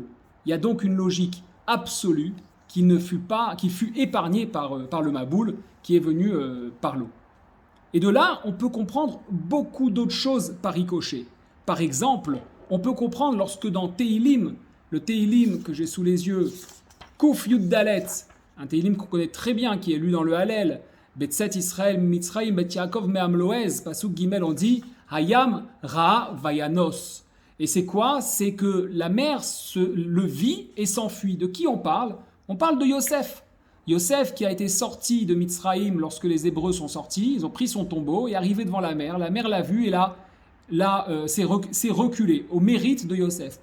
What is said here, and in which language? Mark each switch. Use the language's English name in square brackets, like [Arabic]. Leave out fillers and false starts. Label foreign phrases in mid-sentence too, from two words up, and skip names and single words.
[French] Il y a donc une logique absolue qui fut épargnée par le Maboul qui est venu par l'eau. Et de là, on peut comprendre beaucoup d'autres choses par ricochet. Par exemple, on peut comprendre lorsque dans Tehilim, le Tehilim que j'ai sous les yeux, Kouf Yud Dalet, un Tehilim qu'on connaît très bien, qui est lu dans le Hallel, [Hebrew] בצאת ישראל ממצרים בית יעקב מעם לעז, [French] Pasuk Gimel, on dit [Hebrew] הים ראה וינס. [French] Et c'est quoi? C'est que la mer le vit et s'enfuit. De qui on parle? On parle de Yosef. Yosef qui a été sorti de Mitzrayim lorsque les Hébreux sont sortis, ils ont pris son tombeau et arrivé devant la mer l'a vu et s'est reculé au mérite de Yosef.